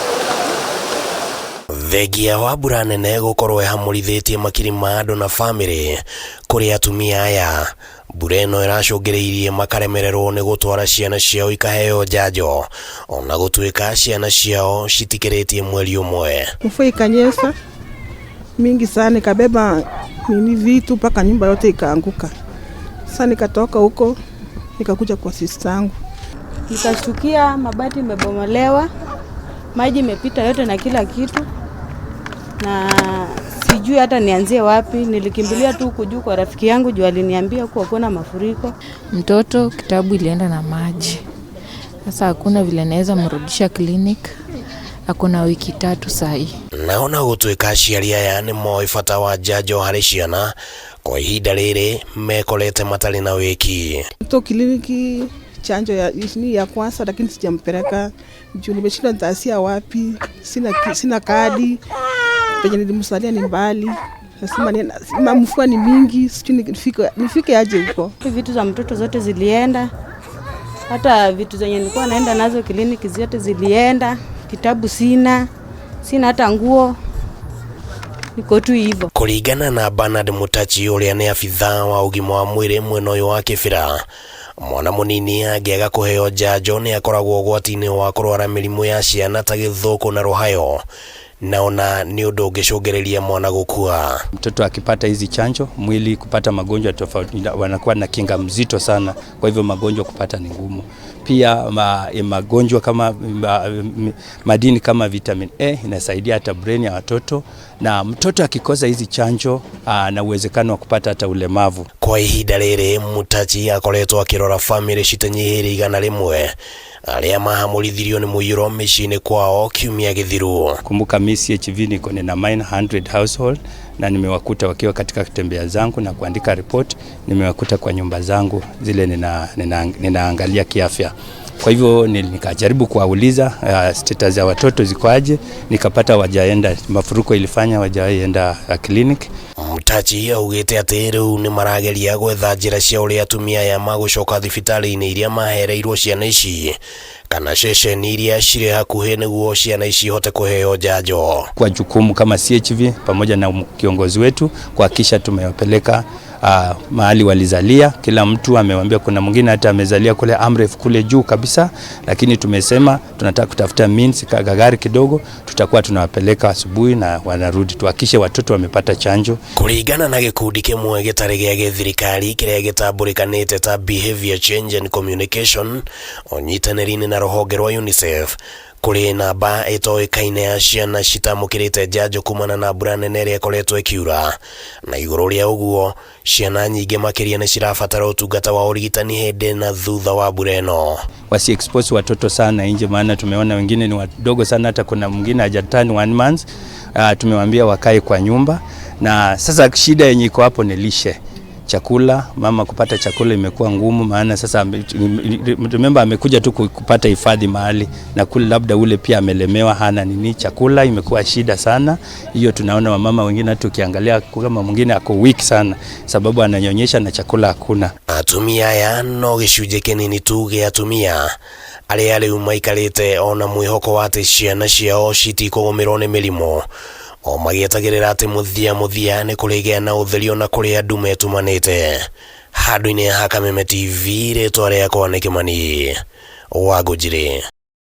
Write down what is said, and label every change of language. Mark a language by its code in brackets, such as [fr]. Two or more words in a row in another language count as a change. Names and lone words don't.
[ki] Thengia wa mbura nene gũkorwo ĩhamũrithĩtie makiri ma andũ na bamĩrĩ kũrĩ atumia aya, mbura ĩno ĩracũngĩrĩirie makaremererwo nĩ gũtwara ciana ciao ikaheo njanjo, ona gũtuĩka ciana ciao citikĩrĩtie mweri ũmwe. [sw] Mvua ikanyesha mingi sana, nikabeba vitu mpaka nyumba yote ikaanguka. Sasa nikatoka huko nikakuja kwa sister yangu, nikashtukia mabati imebomolewa, maji imepita yote na kila kitu, na sijui hata nianzie wapi. Nilikimbilia tu huko juu kwa rafiki yangu juu aliniambia huko kuna mafuriko. Mtoto kitabu ilienda na maji. Sasa hakuna vile naweza mrudisha clinic. Hakuna wiki 3 sahi. [ki] Naona gũtuĩka aciari aya nĩ moĩ bata wa njanjo harĩ ciana, kwa ihinda rĩrĩ mekorete matarĩ na wiki. [sw] Mtoto kliniki chanjo ya kwanza, lakini sijampeleka juu nimeshindwa nitaanzia wapi. Sina kadi. Penye nilimsalia ni mbali. Nasema mvua ni mingi, sijui nifike aje huko. Vitu za mtoto zote zilienda. Hata vitu zenye nilikuwa naenda nazo kliniki zote zilienda. Kitabu sina hata nguo. Niko tu hivyo. [ki] Kũringana na Bernard Mutachi ũrĩa nĩ abithaa wa ũgima wa mwĩrĩ mwena ũyũ wa Kĩbĩra, mwana mũnini angĩaga kũheo njanjo nĩ akoragwo ũgwati-inĩ wa kũrwara mĩrimũ ya ciana ta gĩthũkũ na rũhayo, naona ni ũndũ ũngĩcũngĩrĩria mwana gũkua. [sw] Mtoto akipata hizi chanjo, mwili kupata magonjwa tofauti, wanakuwa na kinga mzito sana, kwa hivyo magonjwa kupata ni ngumu. Pia magonjwa kama madini kama vitamin A inasaidia hata brain ya watoto, na mtoto akikosa hizi chanjo na uwezekano wa kupata hata ulemavu. [ki] Kwa ihinda rĩrĩ Mutachi akoretwo akĩrora famĩlĩ citanyihĩire 100 arĩa mahamũrithirio nĩ mũiyũro mĩciĩ-inĩ kwao kiumia gĩthiru. [sw] Kumbuka mimi CHV niko na 900 household, na nimewakuta wakiwa katika kutembea zangu na kuandika report, nimewakuta kwa nyumba zangu zile ninaangalia kiafya. Kwa hivyo nikajaribu kuwauliza status ya watoto ziko aje, nikapata wajaenda, mafuriko ilifanya wajaenda clinic. [ki] Mutachi augĩte atĩ rĩu nĩ marageria gwetha njĩra cia ũrĩa atumia aya magũcoka thibitarĩ-inĩ iria mahereirwo ciana ici, kana ceceni iria cirĩ hakuhĩ nĩguo ciana ici ihote kũheo njanjo. [sw] Kwa jukumu kama CHV pamoja na kiongozi wetu kuhakikisha tumewapeleka mahali walizalia. Kila mtu amewambia, kuna mwingine hata amezalia kule Amref kule juu kabisa, lakini tumesema tunataka kutafuta means gari kidogo, tutakuwa tunawapeleka asubuhi na wanarudi, tuhakikishe watoto wamepata chanjo. [ki] Kũringana na gĩkundi kĩmwe gĩtarĩ gĩa gĩthirikari kĩrĩa gĩtambũrĩkanĩte ta [en] Behavior Change and Communication, [ki] ũnyitanĩri-inĩ na rũhonge rwa UNICEF, kũrĩ namba ĩtoĩkaine ya ciana citamũkĩrĩte njanjo kumana na mbura nene ĩrĩa ĩkoretwo ĩkiura, na igũrũ rĩa ũguo ciana nyingĩ makĩria nĩ cirabatara ũtungata wa ũrigitani hĩndĩ na thutha wa mbura ĩno. [sw] Wasi expose watoto sana nje, maana tumeona wengine ni wadogo sana, hata kuna mwingine hajatani 1 month. Tumewambia wakae kwa nyumba, na sasa shida yenye iko hapo ni lishe. Chakula, mama kupata chakula imekuwa ngumu, maana sasa memba amekuja tu kupata hifadhi mahali, na kule labda ule pia amelemewa, hana nini, chakula imekuwa shida sana. Hiyo tunaona wamama wengine hata ukiangalia kama mwingine ako weak sana sababu ananyonyesha na chakula hakuna. [ki] Atumia aya no gĩcunjĩ kĩnini tu gĩa atumia arĩa rĩu maikarĩte ona mwĩhoko wa atĩ ciana ciao citikũgũmĩrwo nĩ mĩrimũ, o magĩetagĩrĩra atĩ mũthia nĩ kũrĩgĩa na ũtherio na kũrĩa andũ metumanĩte. Handũ-inĩ ha Kameme TV, rĩtwa rĩakwa nĩ Kĩmani Wangũnjĩrĩ.